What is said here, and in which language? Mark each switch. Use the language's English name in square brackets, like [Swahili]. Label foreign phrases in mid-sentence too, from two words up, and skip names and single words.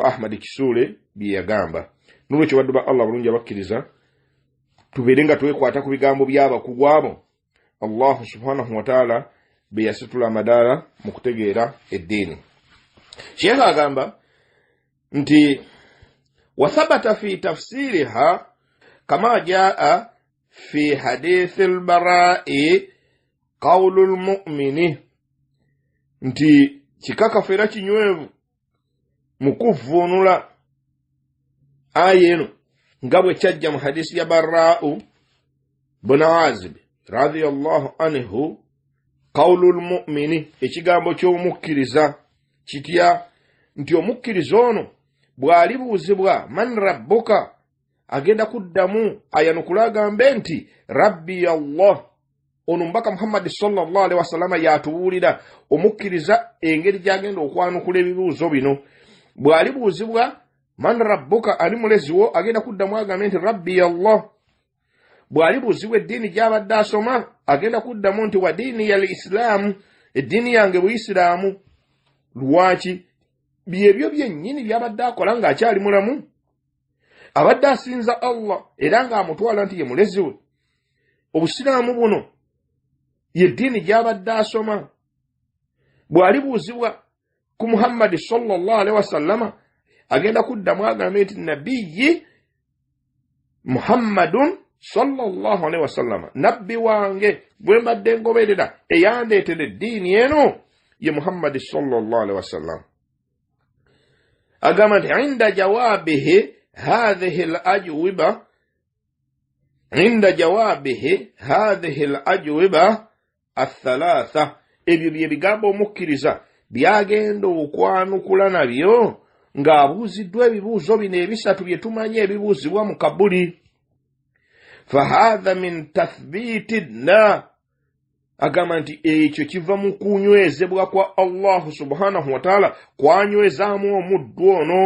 [Ganda] Ahmad Kisule bye yagamba. Nolwekyo baddu ba Allah bulungi abakkiriza tubeere nga twekwata ku bigambo by'abakugu abo [Arabic] الله سبحانه وتعالى [Ganda] be yasitula amadaala mu kutegeera eddiini. Sheikh agamba nti [Arabic] وثبت في تفسيرها كما جاء في حديث البراء قول المؤمن, [Ganda] nti kikakafu era kinywevu mu kuvuunula aya eno nga bwe kyajja mu hadisi ya Barra'u bin Azib [Arabic] رضي الله عنه. قول المؤمن, [Ganda] ekigambo ky'omukkiriza kitya? Nti omukkiriza ono bw'alibuuzibwa [Arabic] من ربك, [Ganda] agenda kuddamu ayanukula agambe nti [Arabic] ربي الله. [Ganda] Ono mbaka Muhammad [Arabic] صلى الله عليه وسلم [Ganda] yatubuulira omukkiriza engeri gy'agenda okwanukula ebibuuzo bino. Bw'alibuuzibwa [Arabic] من ربك, [Ganda] ali muleziwo, agenda kuddamu agambe nti [Arabic] ربي الله. [Ganda] bw'alibuuzibwa eddiini gy'abadde asoma agenda kuddamu nti wa diini ya Islam, eddiini yange Buisiraamu. Lwaki? byebyo byennyini byabadde akola ng'akyali mulamu. Abadde asinza Allah era ng'amutwala nti ye mulezi we. Obusiraamu buno ye ddiini gy'abadde asoma. Bw'alibuuzibwa ku Muhammad [Arabic] صلى الله عليه وسلم [Ganda] agenda kuddamu agambe nti [Arabic] نبيي محمد صلى الله عليه وسلم, [Ganda] nabbi wange bwe mbadde ngoberera eyandeetera eddiini eno ye Muhammad [Arabic] صلى الله عليه وسلم. [Ganda] agamba nti [Arabic] عند جوابه هذه الأجوبة, عند جوابه هذه الأجوبة الثلاثة, [Ganda] ebyo bye bigambo omukkiriza byagenda okwanukula nabyo ng'abuuziddwa ebibuuzo bino ebisatu bye tumanyi ebibuuzibwa mu kabuli. [Arabic] فهذا من تثبيت الله, [Ganda] agamba nti ekyo kiva mu kunywezebwa kwa [Arabic] الله سبحانه وتعالى, [Ganda] kwanywezaamu omuddu ono.